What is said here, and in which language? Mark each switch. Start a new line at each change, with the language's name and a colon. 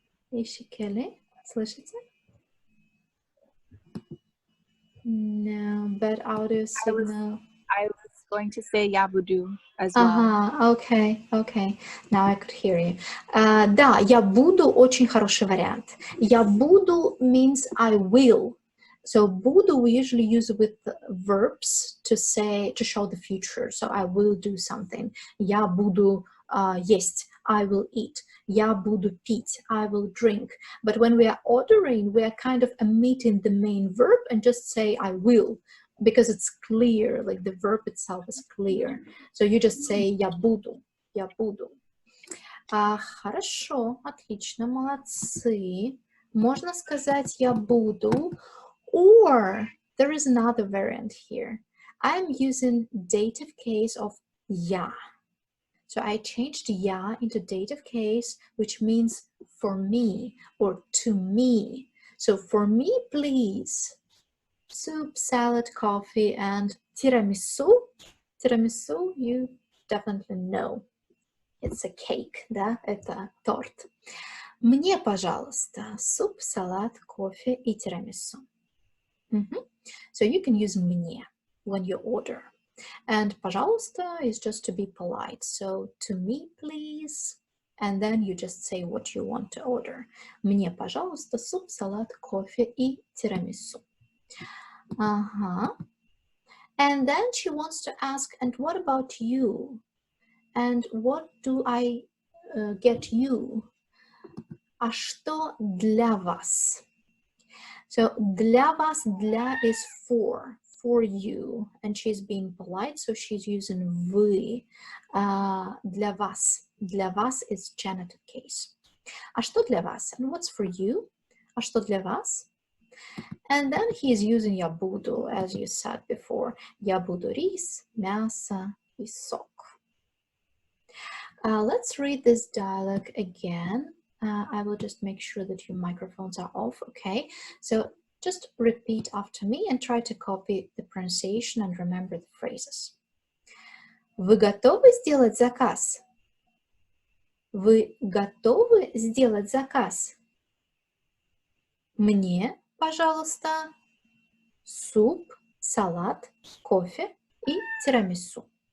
Russian: Ищи Келли? Слышите?
English: No, bad audio signal. I was going to say
Russian: я буду
English: as well. Okay. Now I could hear you.
Russian: Да, я буду очень хороший вариант. Я буду
English: means I will. So буду we usually use with verbs to say, to show the future. So I will do something.
Russian: Я буду есть.
English: I will eat.
Russian: Я буду пить.
English: I will drink. But when we are ordering, we are kind of omitting the main verb and just say I will, because it's clear, like the verb itself is clear. So you just say
Russian: я буду. Я буду. Хорошо, отлично, молодцы. Можно сказать я буду.
English: Or there is another variant here. I'm using dative case of я. So I changed ya into dative case, which means for me or to me. So for me, please. Soup, salad, coffee, and tiramisu. Tiramisu, you definitely know. It's a cake, да?
Russian: Это торт. Мне, пожалуйста, суп, салат, кофе и тирамису.
English: So you can use мне when you order. And пожалуйста is just to be polite. So to me, please. And then you just say what you want to order.
Russian: Мне, пожалуйста, суп, салат, кофе и тирамису.
English: And then she wants to ask, and what about you? And what do I get you?
Russian: А что для вас?
English: So
Russian: для вас, для
English: is for you. And she's being polite, so she's using вы.
Russian: Для вас. Для вас
English: is genitive case.
Russian: А что для вас?
English: And what's for you?
Russian: А что для вас?
English: And then he's using
Russian: я буду,
English: as you said before.
Russian: Я буду рис, мясо и сок.
English: Let's read this dialogue again. I will just make sure that your microphones are off, okay? So just repeat after me and try to copy the pronunciation and remember the phrases.
Russian: Вы готовы сделать заказ? Вы готовы сделать заказ? Мне, пожалуйста, суп, салат, кофе и тирамису.